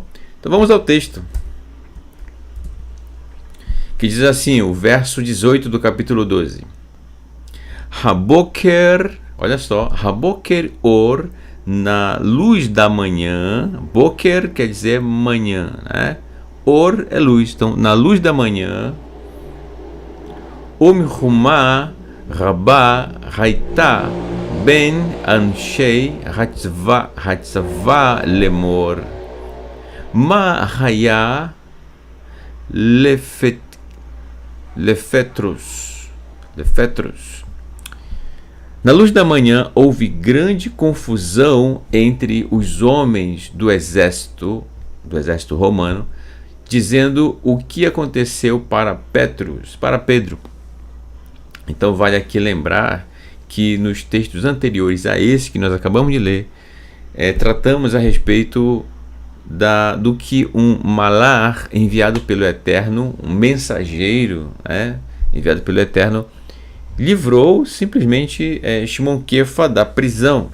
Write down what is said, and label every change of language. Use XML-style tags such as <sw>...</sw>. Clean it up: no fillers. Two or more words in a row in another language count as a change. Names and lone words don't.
<pt>Então vamos ao texto, que diz assim, o verso 18 do capítulo 12. Haboker, olha só,</pt> <he>הבוקר אור,</he> <pt>na luz da manhã. Boker quer dizer manhã, né? Or é luz, então na luz da manhã.</pt> <he>ומהומה רבה היתה בין אנשי הצבא לאמר מה היה לפטרוס.</he> <pt>Na luz da manhã houve grande confusão entre os homens do exército romano, dizendo o que aconteceu para Pedro. Então vale aqui lembrar que nos textos anteriores a esse que nós acabamos de ler, tratamos a respeito do que um malar enviado pelo Eterno, um mensageiro, enviado pelo Eterno, livrou simplesmente Shimon Kefa da prisão.</pt>